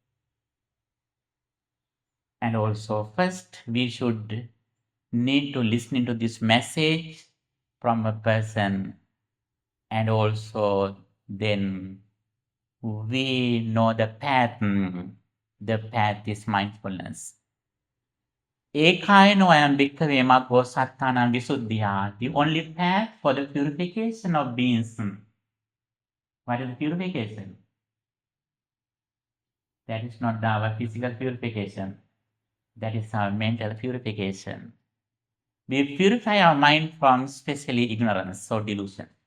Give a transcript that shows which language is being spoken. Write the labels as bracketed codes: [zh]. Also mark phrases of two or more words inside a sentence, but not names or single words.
[en] And also, first, we should need to listen to this message from a person, and also then we know the path. The path is mindfulness. [pi] Ekaino ayam bhikkhave maggo sattanam visuddhya. [en] The only path for the purification of beings. What is purification? That is not our physical purification. That is our mental purification. We purify our mind from especially ignorance or delusion.